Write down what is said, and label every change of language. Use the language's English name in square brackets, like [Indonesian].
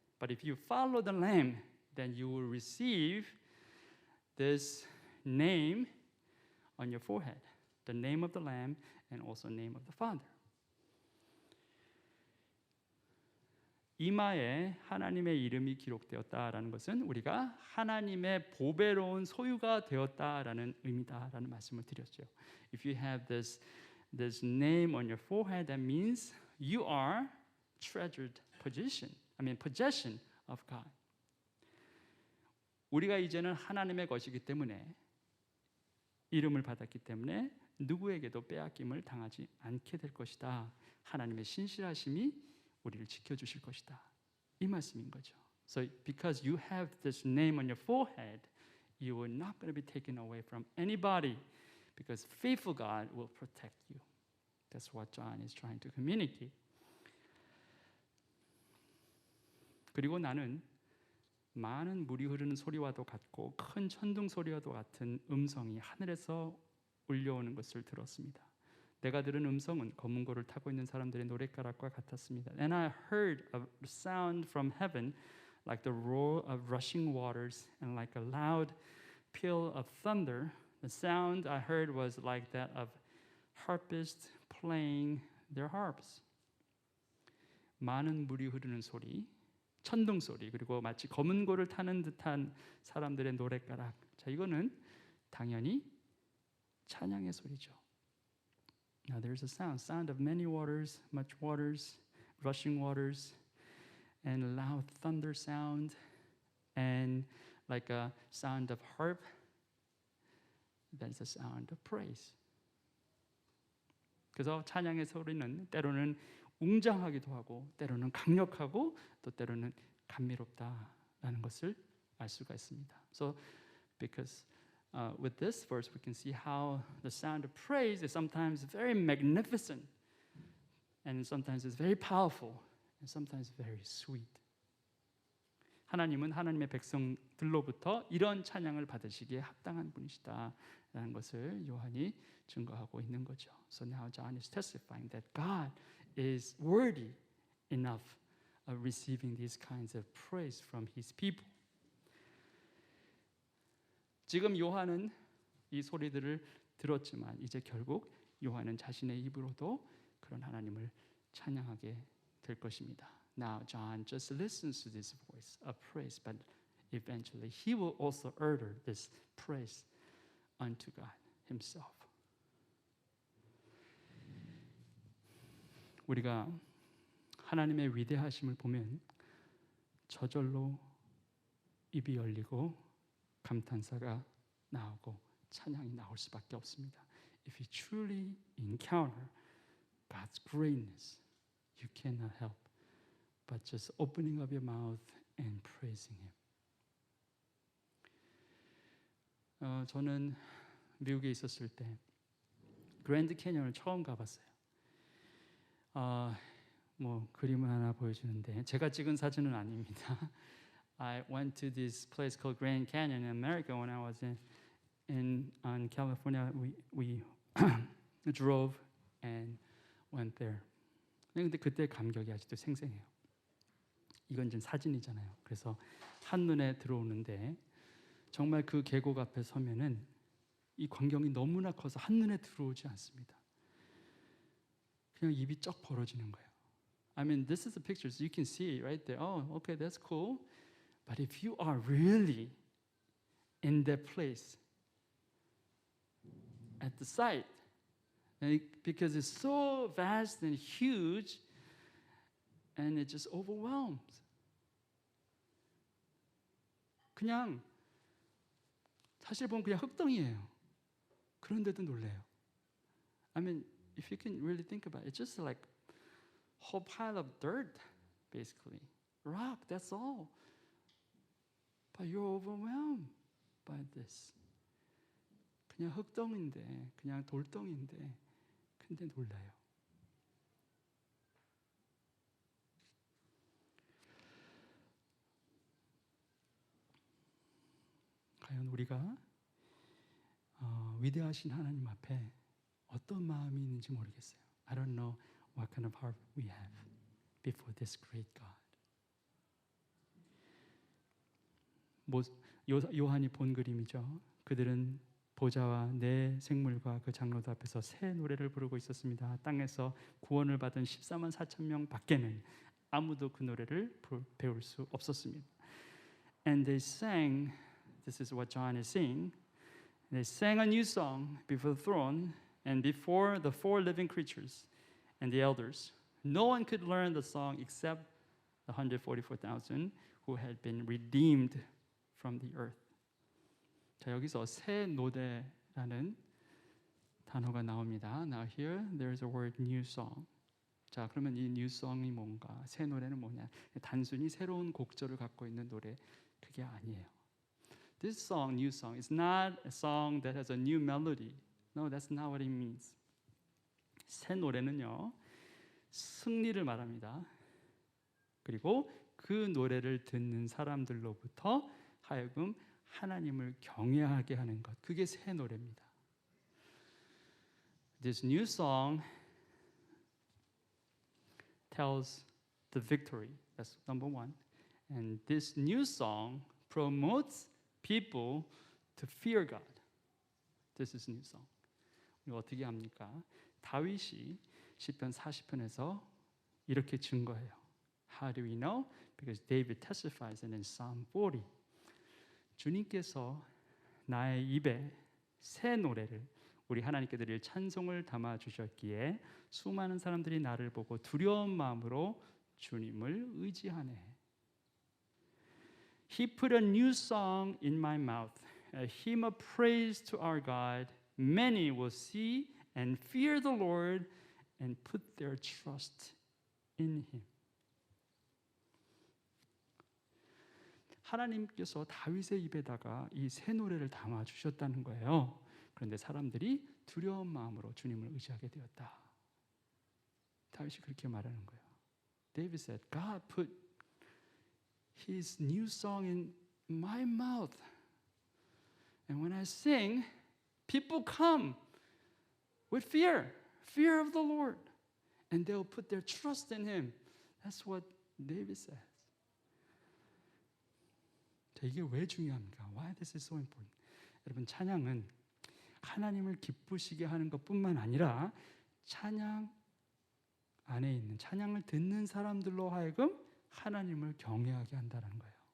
[English] But if you follow the Lamb, then you will receive this name on your forehead, the name of the Lamb and also name of the Father. [Korean] 이마에 하나님의 이름이 기록되었다라는 것은 우리가 하나님의 보배로운 소유가 되었다라는 의미다라는 말씀을 드렸죠. [English] If you have this name on your forehead, that means you are treasured possession of God. [Korean] 우리가 이제는 하나님의 것이기 때문에 이름을 받았기 때문에 누구에게도 빼앗김을 당하지 않게 될 것이다. 하나님의 신실하심이 우리를 지켜주실 것이다. 이 말씀인 거죠. [English] So because you have this name on your forehead, you are not going to be taken away from anybody because faithful God will protect you. That's what John is trying to communicate. [Korean] 그리고 나는 많은 물이 흐르는 소리와도 같고 큰 천둥 소리와도 같은 음성이 하늘에서 울려오는 것을 들었습니다. 내가 들은 음성은 검은 고를 타고 있는 사람들의 노랫가락과 같았습니다. [English] And I heard a sound from heaven like the roar of rushing waters and like a loud peal of thunder. The sound I heard was like that of harpists playing their harps. [Korean] 많은 물이 흐르는 소리, 천둥 소리, 그리고 마치 검은 고를 타는 듯한 사람들의 노랫가락. 자, 이거는 당연히 찬양의 소리죠. [English] Now there's a sound of many waters, much waters, rushing waters, and a loud thunder sound, and like a sound of harp. That's a sound of praise. [Korean] 그래서 찬양의 소리는 때로는 웅장하기도 하고, 때로는 강력하고, 또 때로는 감미롭다라는 것을 알 수가 있습니다. [English] So, because with this verse, we can see how the sound of praise is sometimes very magnificent, and sometimes it's very powerful, and sometimes very sweet. [Korean] 하나님은 하나님의 백성들로부터 이런 찬양을 받으시기에 합당한 분이시다라는 것을 요한이 증거하고 있는 거죠. [English] So now John is testifying that God is worthy enough of receiving these kinds of praise from His people. [Korean] 지금 요한은 이 소리들을 들었지만 이제 결국 요한은 자신의 입으로도 그런 하나님을 찬양하게 될 것입니다. [English] Now John just listens to this voice of praise, but eventually he will also utter this praise unto God Himself. [Korean] 우리가 하나님의 위대하심을 보면 저절로 입이 열리고 감탄사가 나오고 찬양이 나올 수밖에 없습니다. [English] If you truly encounter God's greatness, you cannot help but just opening up your mouth and praising Him. [Korean] 저는 미국에 있었을 때 그랜드 캐니언을 처음 가봤어요. 뭐 그림을 하나 보여주는데 제가 찍은 사진은 아닙니다. [English] I went to this place called Grand Canyon in America when I was in California. We drove and went there. [Korean] 근데 그때 감격이 아직도 생생해요. 이건 지금 사진이잖아요. 그래서 한눈에 들어오는데 정말 그 계곡 앞에 서면은 이 광경이 너무나 커서 한눈에 들어오지 않습니다. 그냥 입이 쩍 벌어지는 거예요. [English] I mean, this is the pictures. You can see it right there. Oh, okay, that's cool. But if you are really in that place, at the site, because it's so vast and huge, and it just overwhelms. [Korean] 그냥 사실 보면 그냥 흙덩이에요. 그런데도 놀래요. [English] I mean, if you can really think about it, it's just like a whole pile of dirt, basically. Rock, that's all. But you're overwhelmed by this. [Korean] 그냥 흙덩인데, 그냥 돌덩인데, 근데 놀라요. 과연 우리가 위대하신 하나님 앞에 어떤 마음이 있는지 모르겠어요. [English] I don't know what kind of heart we have before this great God. [Korean] 요한이 본 그림이죠. 그들은 보좌와 내 생물과 그 장로들 앞에서 새 노래를 부르고 있었습니다. 땅에서 구원을 받은 14만 4천 명 밖에는 아무도 그 노래를 배울 수 없었습니다. [English] And they sang, this is what John is saying, they sang a new song before the throne and before the four living creatures and the elders. No one could learn the song except the 144,000 who had been redeemed from the earth. [Korean] 자, 여기서 새 노래라는 단어가 나옵니다. [English] Now here there's a word new song. [Korean] 자, 그러면 이 [English] new song [Korean] 이 뭔가? 새 노래는 뭐냐? 단순히 새로운 곡절을 갖고 있는 노래 그게 아니에요. [English] This song, new song, is not a song that has a new melody. No, that's not what it means. [Korean] 새 노래는요, 승리를 말합니다. 그리고 그 노래를 듣는 사람들로부터 하여금 하나님을 경외하게 하는 것. 그게 새 노래입니다. [English] This new song tells the victory. That's number one. And this new song promotes people to fear God. This is new song. [Korean] 이거 어떻게 합니까? 다윗이 시편 40편에서 이렇게 증거해요. [English] How do we know? Because David testifies in Psalm 40. [Korean] 주님께서 나의 입에 새 노래를 우리 하나님께 드릴 찬송을 담아 주셨기에 수많은 사람들이 나를 보고 두려운 마음으로 주님을 의지하네. [English] He put a new song in my mouth, a hymn of praise to our God. Many will see and fear the Lord and put their trust in Him. [Korean] 하나님께서 다윗의 입에다가 이 새 노래를 담아 주셨다는 거예요. 그런데 사람들이 두려운 마음으로 주님을 의지하게 되었다. 다윗이 그렇게 말하는 거예요. [English] David said, God put His new song in my mouth. And when I sing, people come with fear of the Lord. And they'll put their trust in Him. That's what David says. [Korean] 자, 이게 왜 중요합니까? [English] Why this is so important? [Korean] 여러분, 찬양은 하나님을 기쁘시게 하는 것뿐만 아니라 찬양 안에 있는 찬양을 듣는 사람들로 하여금 하나님을 경외하게 한다는 거예요.